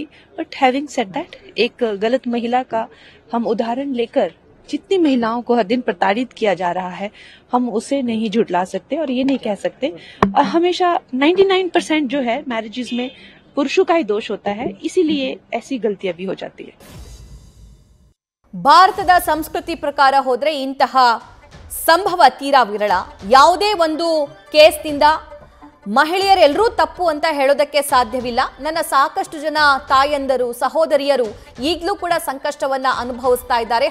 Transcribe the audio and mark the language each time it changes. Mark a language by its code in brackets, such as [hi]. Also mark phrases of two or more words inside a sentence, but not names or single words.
[en] But having said that, [hi] एक गलत महिला का हम उदाहरण लेकर जितनी महिलाओं को हर दिन प्रताड़ित किया जा रहा है, हम उसे नहीं झुठला सकते और ये नहीं कह सकते। हमेशा 99% जो है मैरिजेस में पुरुषों का ही दोष होता है, इसीलिए ऐसी गलतियां भी हो जाती है। [kn] ಭಾರತದ ಸಂಸ್ಕೃತಿ ಪ್ರಕಾರ ಹೋದ್ರೆ ಇಂತಹ ಸಂಭವ ತೀರಾ ವಿರಳ. ಯಾವುದೇ ಒಂದು ಕೇಸ್ನಿಂದ ಮಹಿಳೆಯರೆಲ್ಲರೂ ತಪ್ಪು ಅಂತ ಹೇಳೋದಕ್ಕೆ ಸಾಧ್ಯವಿಲ್ಲ. ನನ್ನ ಸಾಕಷ್ಟು ಜನ ತಾಯಂದರು ಸಹೋದರಿಯರು ಈಗಲೂ ಕೂಡ ಸಂಕಷ್ಟವನ್ನ ಅನುಭವಿಸ್ತಾ ಇದ್ದಾರೆ.